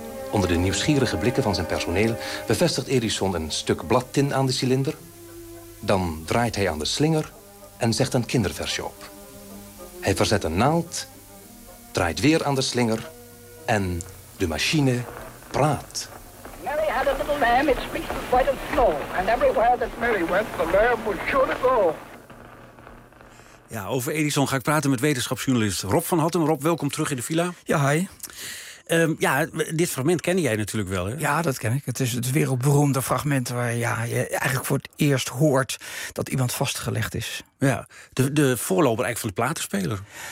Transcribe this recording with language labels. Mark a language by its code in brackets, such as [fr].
[nl] Onder de nieuwsgierige blikken van zijn personeel bevestigt Edison een stuk bladtin aan de cilinder. Dan draait hij aan de slinger en zegt een kinderversje op. Hij verzet een naald, draait weer aan de slinger en de machine praat. [en] Mary had a little lamb, it speaks as white as snow. And everywhere that Mary went, the lamb was sure to go. [nl] Ja, over Edison ga ik praten met wetenschapsjournalist Rob van Hattem. Rob, welkom terug in de villa. Ja, hi. Ja, dit fragment kende jij natuurlijk wel, hè? Ja, dat ken ik. Het is het wereldberoemde fragment waar je eigenlijk voor het eerst hoort dat iemand vastgelegd is. Ja, de voorloper eigenlijk van de platenspeler.